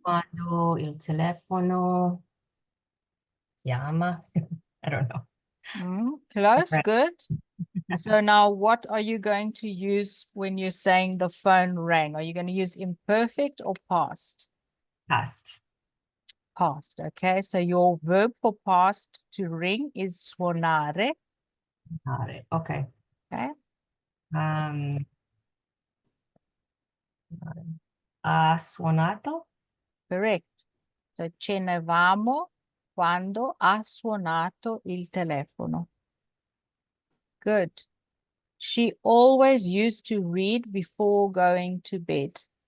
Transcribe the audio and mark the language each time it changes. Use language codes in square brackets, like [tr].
[it] quando il telefono chiama. [en] I don't know. Close, Right. good. So now what are you going to use when you're saying the phone rang? Are you going to use imperfect or past? Past. Past, okay. So your verb for past to ring is suonare, Okay. okay. [it] Ha suonato? [en] Correct. [it] So cenevamo quando ha suonato il telefono. [en] Good. She always used to read before going to bed.